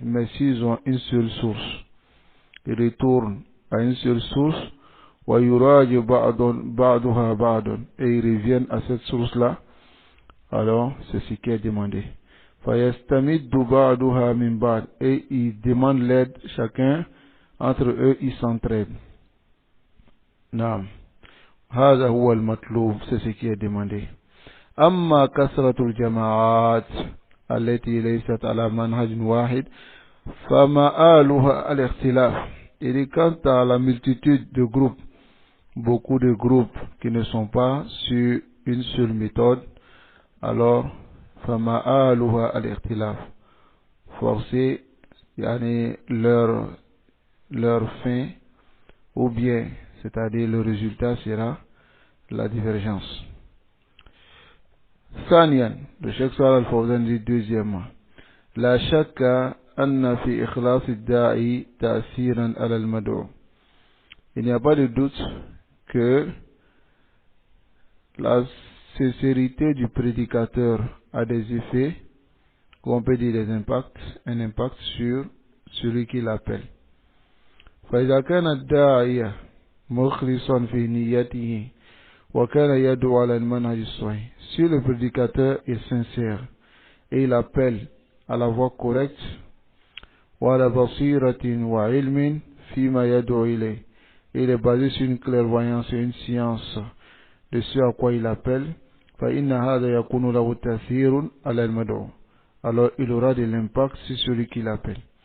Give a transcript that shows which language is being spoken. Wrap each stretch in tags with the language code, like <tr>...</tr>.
<fr>Mais s'ils ont une seule source, ils retournent à une seule source,</fr> <ar>wa yuraju ba'duha ba'dun,</ar> <fr>et ils reviennent à cette source-là, alors c'est ce qui est demandé.</fr> <ar>Fa yastamiddu ba'duha min ba'd,</ar> <fr>et ils demandent l'aide, chacun entre eux ils s'entraident. Naam.</fr> <ar>هذا هو المطلوب,</ar> <fr>c'est ce qui est demandé.</fr> <ar>أما كثرة الجماعات التي ليست على منهج واحد فمآلها الاختلاف.</ar> <fr>Et quant à la multitude de groupes, beaucoup de groupes qui ne sont pas sur une seule méthode, alors</fr> <ar>فمآلها الاختلاف.</ar> <fr>Forcer yani leur fin, ou bien c'est-à-dire le résultat sera la divergence.</fr> <ar>ثانيا,</ar> <fr>le Cheikh Salih Al-Fawzan dit deuxièmement,</fr> <ar>لا شك أن في إخلاص الداعي تأثيرا على المدعو.</ar> <fr>Il n'y a pas de doute que la sincérité du prédicateur a des effets, ou on peut dire des impacts, un impact sur celui qui l'appelle.</fr> <ar>فإذا كان الداعية مخلصا في نيته وكان يدعو على المنهج الصحيح.</ar> <fr>Si le prédicateur est sincère et il appelle à la voie correcte,</fr> <ar>وعلى بصيرة وعلم فيما يدعو إليه,</ar> <fr>il est basé sur une clairvoyance et une science de ce à quoi il appelle,</fr> <ar>فإن هذا يكون له تأثير على المدعو,</ar> <fr>alors il aura de l'impact sur celui qui l'appelle.</fr>